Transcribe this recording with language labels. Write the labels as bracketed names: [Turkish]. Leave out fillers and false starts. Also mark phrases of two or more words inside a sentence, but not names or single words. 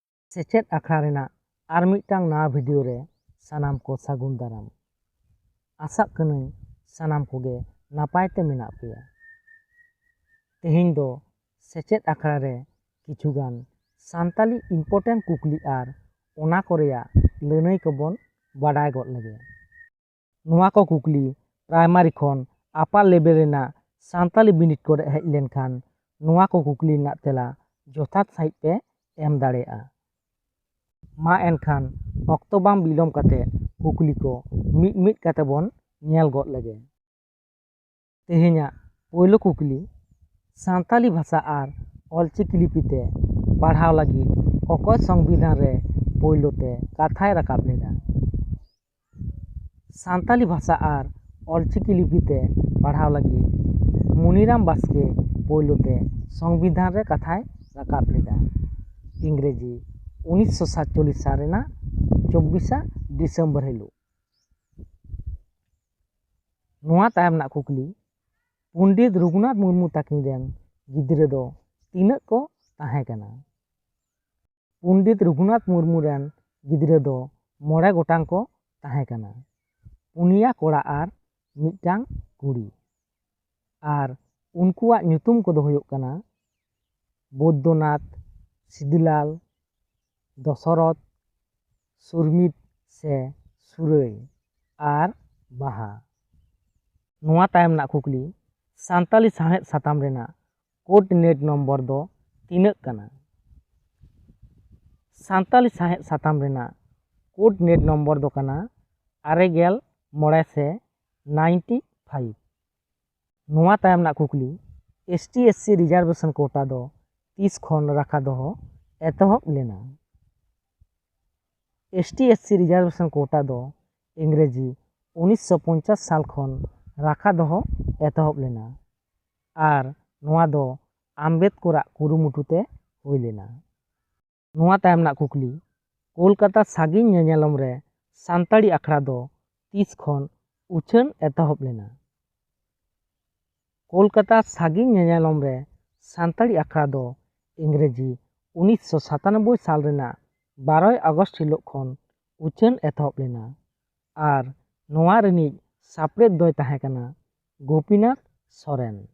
[Santali] सेचेद आखड़ा रेना आर मिदटांग नवा भिडियो रे सानाम को सागुन दाराम। आशा कनाई सानाम कोगे नापायते मेनाग पेया। तेहेñ दो सेचेद आखड़ा रे किछुगान सानताली इम्पोर्टेंट कुकली आर ओना को रेया लैनई कोबन बाडाय गद लेगे। नुआ को कुकली प्राइमारी खन [English] upper level [Santali] रेना सानताली बिनिड करे हेज लेनखान नुआ को कुकली रेना तेला जथात साहित पे एम दाड़ेया। मा एनखान ऑक्तो बांग बिलोम काते कुकली को मिद मिद काते बन नेल गद लेगे। तेहेñा पोयलो कुकली सानताली भाषा आर ऑलचिकी लिपिते पढ़ाव लगी अकय संविधान रे पोयलोते कथाय राकाब लेदा। सानताली भाषा आर ऑलचिकी लिपिते पढ़ाव लगी मुनिराम बास्के पोयलोते संविधान रे कथाय राकाब लेदा। इंग्रेजी 1947 साल रेना 24 डिसेम्बर हिलो। नुआ तायम ना कुकली पंडित रघुनाथ मुर्मू ताकिन रेन गिद्रे दो तीना को ताहे कना। पंडित रघुनाथ मुर्मू रेन गिद्रे दो 9 गोटांग को ताहे कना। पुनिया कोड़ा आर मिदटांग कुड़ी आर उनकुआग ᱧᱩᱛᱩᱢ को दो हुयुग कना बौद्धनाथ, सिद्धिलाल, दशरथ, सुरमित से सुरई आर बाहा। नुआ तायम ना कुकली सानताली साहेद साताम रेना [English] coordinate number [Santali] दो तीनक कना। सानताली साहेद साताम रेना [English] coordinate number [Santali] दो कना 9 से 95। नुआ तायम ना कुकली [English] ST SC reservation quota [Santali] दो 30 खन राखा दोहो एतहब लेना। [English] ST SC reservation quota [Santali] दो इंग्रेजी 1950 साल खन राखा दोहो एतहब लेना आर नुआ दो आम्बेडकराग कुरुमुटुते हुई लेना। नुआ तायम ना कुकली कोलकाता सागिन नेनेलम रे सानताड़ी आखड़ा दो 30 खन उछान एतहब लेना। कोलकाता सागिन नेनेलम रे सानताड़ी आखड़ा दो इंग्रेजी 1997 साल रेना 12 अगस्त हिलोग खन उछान एतहब लेना आर नुआ रेनिज सापड़ेद दोय ताहे कना गोपीनाथ सोरेन।